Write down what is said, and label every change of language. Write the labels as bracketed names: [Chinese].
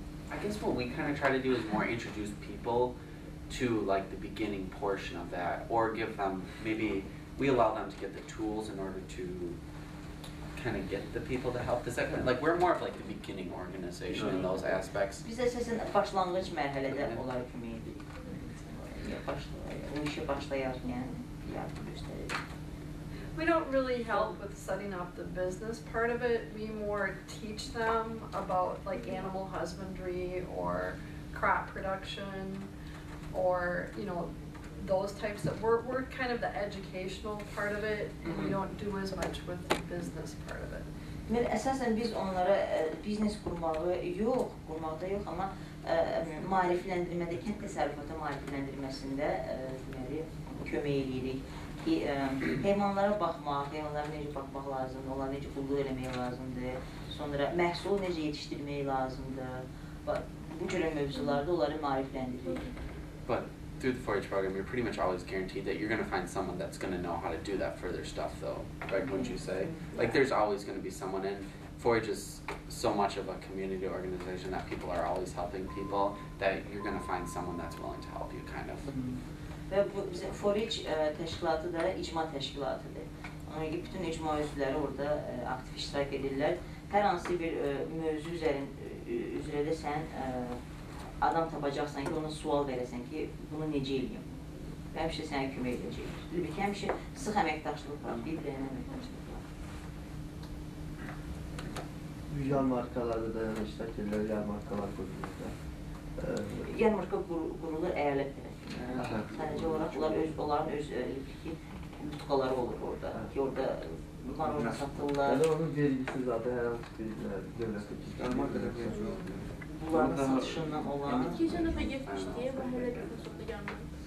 [English] I guess what we kind of try to do is more introduce people to like the beginning portion of that, or give them, maybe we allow them to get the tools in order to kind of get the people to help. Does that kind of, like, we're more of like the beginning organization in those aspects. [Azerbaijani] Biz əsasən başlanğıc mərhələdə onlara kömək edirik. O işə başlayarkən yardım göstəririk. [English] We don't really help with setting up the business part of it. We more teach them about like animal husbandry or crop production or, you know, those types of, we're kind of the educational part of it, and we don't do as much with the business part of it. [Azerbaijani] Deməli, əsasən biz onlara biznes qurmaqda yox, amma maarifləndirmədə, kənd təsərrüfatı maarifləndirməsində deməli, kömək edirik ki, heyvanlara baxmaq, heyvanlara necə baxmaq lazımdır, onlara necə qulluq eləmək lazımdır, sonra məhsulu necə yetişdirmək lazımdır, bu cürə mövzularda onları maarifləndiririk. [English] But through the 4-H program, you're pretty much always guaranteed that you're going to find someone that's going to know how to do that further stuff, though, right? Wouldn't you say? Like, there's always going to be someone, and 4-H is so much of a community organization that people are always helping people that you're going to find someone that's willing to help you, kind of. [Azerbaijani] Və bu bizim 4-H təşkilatı da icma təşkilatıdır. Ona görə bütün icma üzvləri orada aktiv iştirak edirlər. Hər hansı bir mövzu üzrə də sən adam tapacaqsan ki, ona sual verəsən ki, bunu necə eləyim? Və həmişə sənə kömək edəcək. Bir ki, həmişə sıx əməkdaşlıq var, bir-birəyən əməkdaşlıq var. Yarmarkalarda da iştirak edirlər, yarmarkalar qurulurlar. Yarmarka qurulur əyalət tərəfindən. Sadəcə olaraq onların öz tutqaları olur orada ki, orada marorla satırlar. Yəni onun vergisi zaten hər hansı bir dövlət yarmarkada Bunların satışından olan... [Turkish] Geçen defa gitmişti, ben böyle bir fırsatla gelmem.